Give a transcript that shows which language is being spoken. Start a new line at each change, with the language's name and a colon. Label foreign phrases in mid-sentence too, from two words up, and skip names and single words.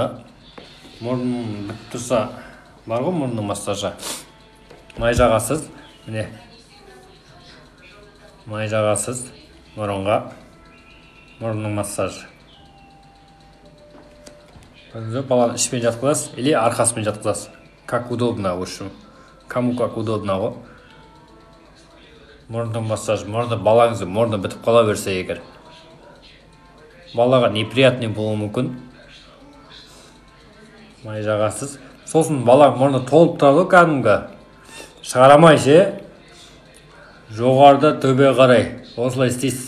Kazakh: Мұрны бітіп тұрса, бар ғой мұрны массажы. Май жағасыз, міне. Май жағасыз мұрынға. Мұрынның массажы. Баланы ішпен жатқызасыз, или арқасымен жатқызасыз.
Russian: Как удобно, в общем. Кому как удобно ғой.
Kazakh: Мұрынның массажы. Балаңызды мұрны бітіп қала берсе егер. Балаға неприятный болуы мүмкін. Май жағасыз. Сосын бала мұрны толып тұрады кәдімгі. Шығарамайшы. Жоғарыда төбе қарай. Осылай істейсіз.